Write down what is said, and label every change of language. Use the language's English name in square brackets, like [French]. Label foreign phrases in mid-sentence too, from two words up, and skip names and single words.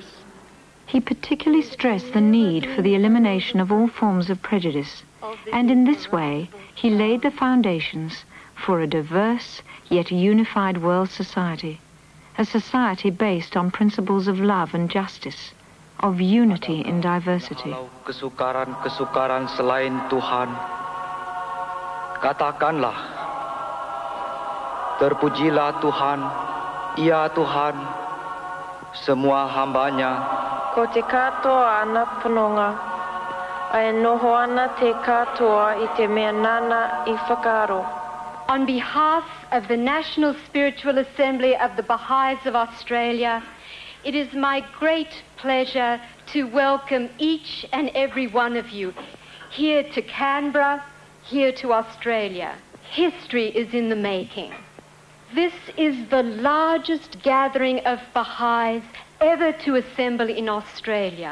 [English] He particularly stressed the need for the elimination of all forms of prejudice, and in this way he laid the foundations for a diverse yet unified world society, a society based on principles of love and justice, of unity in diversity. [Indonesian] Kesukaran-kesukaran selain Tuhan, katakanlah, terpujilah Tuhan, Ia Tuhan, semua hambanya. [Māori] Ko te katoa ana punonga, ai noho ana te katoa I te mea nana I whakaaro. [English] On behalf of the National Spiritual Assembly of the Baha'is of Australia, it is my great pleasure to welcome each and every one of you here to Canberra, here to Australia. History is in the making. This is the largest gathering of Baha'is ever to assemble in Australia.